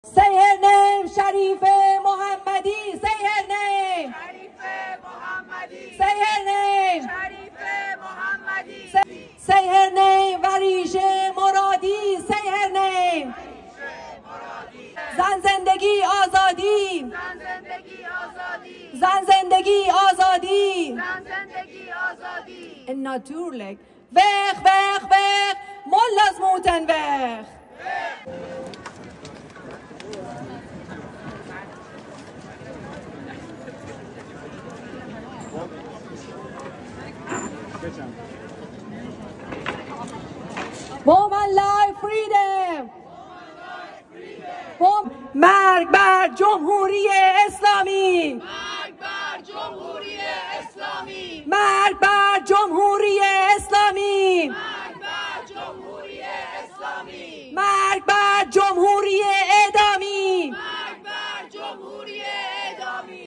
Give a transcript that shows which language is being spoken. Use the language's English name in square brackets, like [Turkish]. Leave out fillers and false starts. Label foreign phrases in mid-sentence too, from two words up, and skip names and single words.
[English] Say her name, Sharife Mohammadi. Say her name. Sharife Mohammadi. Say her name. Sharife Mohammadi. Say her name, Varishe Moradi. Say her name. [Persian] زن زندگی آزادی. زن زندگی آزادی. زن زندگی آزادی. زن زندگی آزادی. [Dutch] En natuurlijk. Weg, weg, weg. Mullahs moeten weg. [English] Woman life freedom. [Persian] مرگ بر جمهوری اسلامی. مرگ بر جمهوری اسلامی. مرگ بر جمهوری اسلامی. مرگ بر جمهوری اسلامی. مرگ بر جمهوری